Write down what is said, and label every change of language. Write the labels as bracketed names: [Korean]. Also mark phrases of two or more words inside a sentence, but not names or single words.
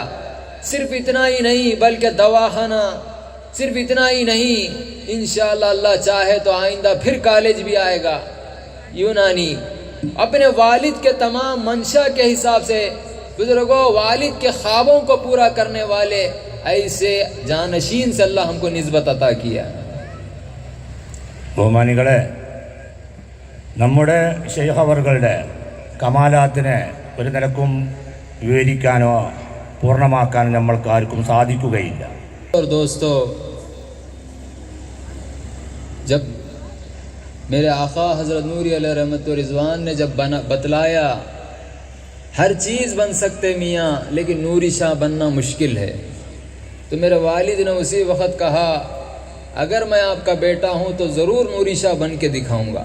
[Urdu] صرف اتنا ہی نہیں بلکہ دواخانہ، صرف اتنا ہی نہیں، [Arabic] انشاءاللہ [Urdu] اللہ چاہے تو آئندہ پھر کالج بھی آئے گا یونانی۔ اپنے والد کے تمام منشا کے حساب سے بزرگوں، والد کے خوابوں کو پورا کرنے والے ایسے جانشین سے اللہ ہم کو نسبت عطا کیا۔ [Malayalam] ബഹുമാനികളെ, നമ്മുടെ ശൈഖ് അവറുകളുടെ കമാലാത്തിനെ ഒരു നിലക്കും വിവരിക്കാനോ പൂർണ്ണമാക്കാനോ നമ്മൾക്ക് ആർക്കും സാധിക്കുകയില്ല. [Urdu] اور دوستو، جب میرے آقا حضرت نوری علیہ رحمت و رضوان نے جب بتلایا ہر چیز بن سکتے میاں لیکن نوری شاہ بننا مشکل ہے، تو میرے والد نے اسی وقت کہا اگر میں آپ کا بیٹا ہوں تو ضرور نوری شاہ بن کے دکھاؤں گا۔